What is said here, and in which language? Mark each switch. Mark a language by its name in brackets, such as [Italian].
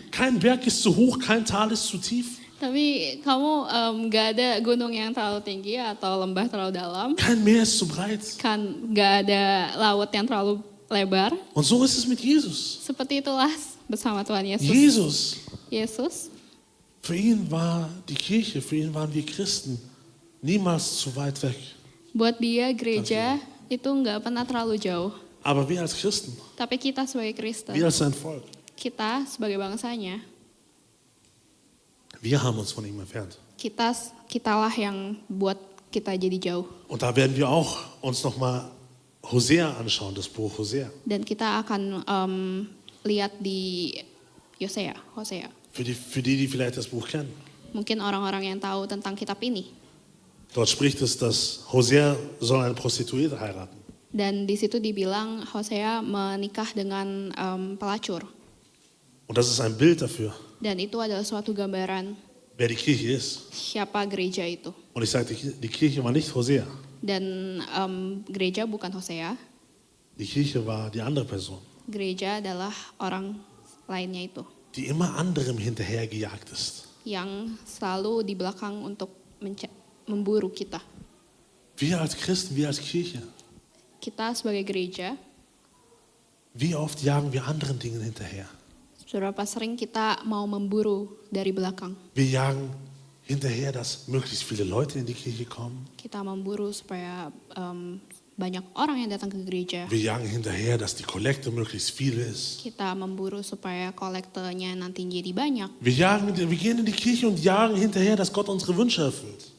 [German] Kein Berg ist zu hoch, kein Tal ist zu tief. [Indonesian] Tapi kamu nggak ada gunung yang terlalu tinggi atau lembah terlalu dalam. [German] Kein Meer ist zu breit. [Indonesian] Kan nggak ada laut yang terlalu lebar. [German] Und so ist es mit Jesus. [Indonesian] Seperti itulah bersama Tuhan Yesus. [German] Jesus, [Indonesian] Yesus, [German] für ihn war die Kirche, für ihn waren wir Christen niemals zu weit weg. [Indonesian] buat dia gereja itu nggak pernah terlalu jauh. [German] Aber wir als Christen, [Indonesian] Tapi kita sebagai Kristen, [German] wir als sein Volk, [Indonesian] kita sebagai bangsanya, [German] wir haben uns von ihm entfernt. [Indonesian] kitalah yang buat kita jadi jauh. [German] Und da werden wir auch uns nochmal Hosea anschauen, das Buch Hosea. [Indonesian] Dan kita akan lihat di Hosea. [German] Für die vielleicht das Buch kennen. [Indonesian] Mungkin orang-orang yang tahu tentang kitab ini. [German] Dort spricht es, dass Hosea soll eine Prostituierte heiraten. [Indonesian] Dan di situ dibilang Hosea menikah dengan pelacur. [German] Und das ist ein Bild dafür, [Indonesian] Dan itu adalah suatu gambaran [German] wer die Kirche ist. [Indonesian] siapa gereja itu. [German] Und ich sage, die Kirche war nicht Hosea. [Indonesian] Dan gereja bukan Hosea, [German] Die Kirche war die andere Person, [Indonesian] gereja adalah orang lainnya itu [German] die immer anderem hinterhergejagt ist. [Indonesian] yang selalu di belakang untuk memburu kita. [German] Wir als Christen, wir als Kirche, [Indonesian] Kita sebagai gereja, [German] wie oft jagen wir anderen Dingen hinterher? [Indonesian] seberapa sering kita mau memburu dari belakang. [German] Wir jagen hinterher, dass möglichst viele Leute in die Kirche kommen. [Indonesian] Kita memburu supaya banyak orang yang datang ke gereja. [German] Wir jagen hinterher, dass die Kollekte möglichst viel ist. [Indonesian] Kita memburu supaya kolektenya nanti jadi banyak. [German] Wir gehen in die Kirche und jagen hinterher, dass Gott unsere Wünsche erfüllt.